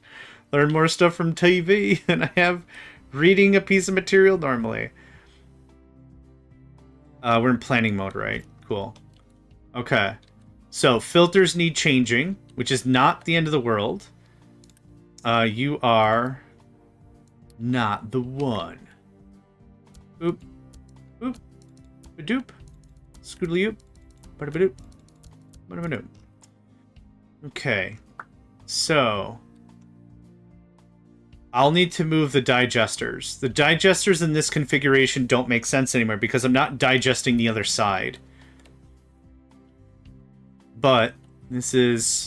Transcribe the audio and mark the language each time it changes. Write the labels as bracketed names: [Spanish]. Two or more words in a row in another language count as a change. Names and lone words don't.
[English] Learn more stuff from TV than I have reading a piece of material normally. We're in planning mode, right? Cool. Okay. So, filters need changing, which is not the end of the world. You are not the one. Oop. Oop. Ba-doop. Scoodly-oop. Ba-da-ba-doop. Ba-da-ba-doop. Okay. So, I'll need to move the digesters. The digesters in this configuration don't make sense anymore because I'm not digesting the other side. But this is...